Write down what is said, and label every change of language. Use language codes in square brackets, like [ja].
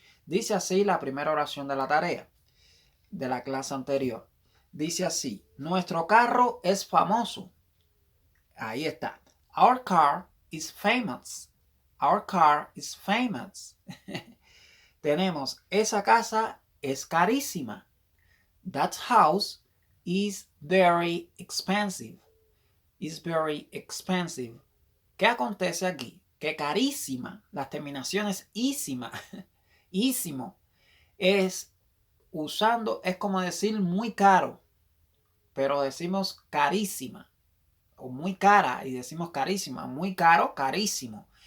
[es] Dice así la primera oración de la tarea de la clase anterior. Dice así: nuestro carro es famoso. Ahí está. [en] Our car is famous. Our car is famous. [es] Tenemos, esa casa es carísima. [en] That house is very expensive. Is very expensive. [es] ¿Qué acontece aquí? Que carísima, las terminaciones ísima, ísimo, es es como decir muy caro, pero decimos carísima, o muy cara y decimos carísima, muy caro, carísimo.